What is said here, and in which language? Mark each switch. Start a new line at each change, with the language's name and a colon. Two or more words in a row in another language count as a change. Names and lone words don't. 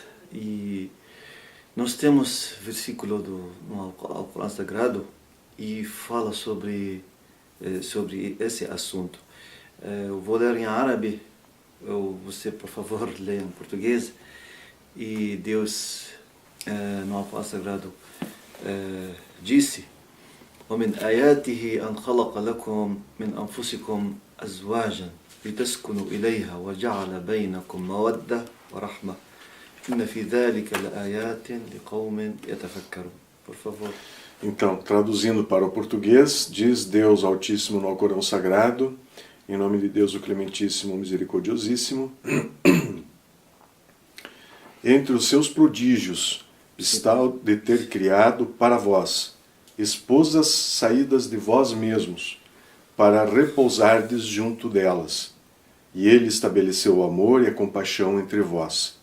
Portuguese: E nós temos versículo no Alcorão Sagrado e fala sobre esse assunto. Eu vou ler em árabe, você por favor leia em português. E Deus no Alcorão Sagrado disse:
Arabic: ومن آياته أن خلق لكم من أنفسكم أزواجا لتسكنوا إليها وجعل بينكم مودة ورحمة إن في ذلك لآيات لقوم يتفكرون.
Portuguese: Por favor. Então, traduzindo para o português, diz Deus Altíssimo no Alcorão Sagrado, em nome de Deus o Clementíssimo, Misericordiosíssimo: entre os seus prodígios está o de ter criado para vós esposas saídas de vós mesmos, para repousardes junto delas, e ele estabeleceu o amor e a compaixão entre vós.